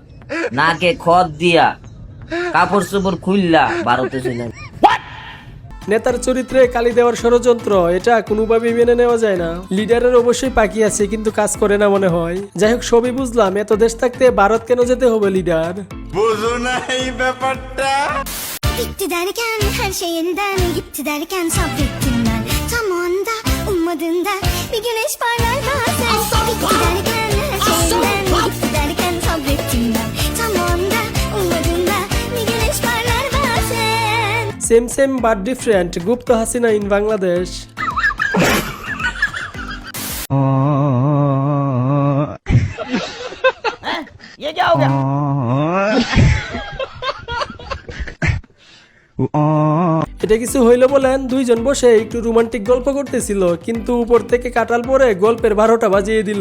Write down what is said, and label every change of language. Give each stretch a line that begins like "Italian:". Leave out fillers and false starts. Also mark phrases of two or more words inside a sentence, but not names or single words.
Bangla: নাকে খত দিয়া কাপড় চোপড় খুললা ভারতে চলে যাবে। নেতার চরিত্রে কালি দেওয়ার ষড়যন্ত্র, এটা কোনোভাবেই মেনে নেওয়া যায় না। লিডারের অবশ্যই পাখি আছে, কিন্তু কাজ করে না মনে হয়। যাই হোক, সবই বুঝলাম, এত দেশ থাকতে ভারত কেন যেতে হবে lider? বুঝো না এই ব্যাপারটা?
Turkish: Bitti derken her şeyinden, gitti derken sabrettim ben. Tam anda ummadığında bir güneş parlar bazen. Bitti derken her şeyinden, gitti derken sabrettim ben. Tam anda ummadığında bir güneş parlar bazen.
English: Same but different. Gupta Hasina in Bangladesh.
Hindi: ये क्या हो गया?
Bangla: এটা কিছু হইলো বলেন? দুইজন বসে একটু রোমান্টিক গল্প করতেছিল, কিন্তু উপর থেকে কাটাল পরে গল্পের 12টা বাজিয়ে দিল।